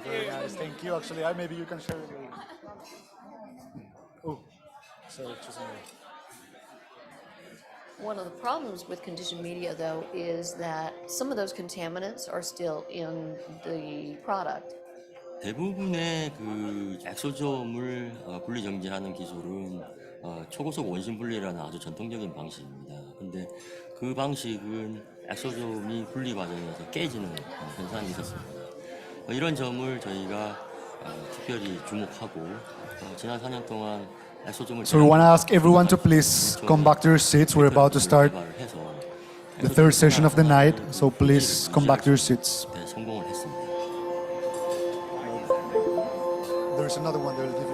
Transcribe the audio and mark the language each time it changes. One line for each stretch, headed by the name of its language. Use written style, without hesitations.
English: Very nice, thank you. Actually, maybe you can share it. Oh, sorry, choosing you. One of the problems with conditioned media, though, is that some of those contaminants are still in the product.
Korean: 대부분의 그 엑소점을 분리정제하는 기술은 초고속 원심 분리라는 아주 전통적인 방식입니다. 근데 그 방식은 엑소점이 분리 과정에서 깨지는 현상이 있었습니다. 이런 점을 저희가 특별히 주목하고 지난 4년 동안 엑소점을
English: So we want to ask everyone to please come back to your seats. We're about to start the third session of the night, so please come back to your seats.
Korean: 성공을 했습니다.
English: There's another one there.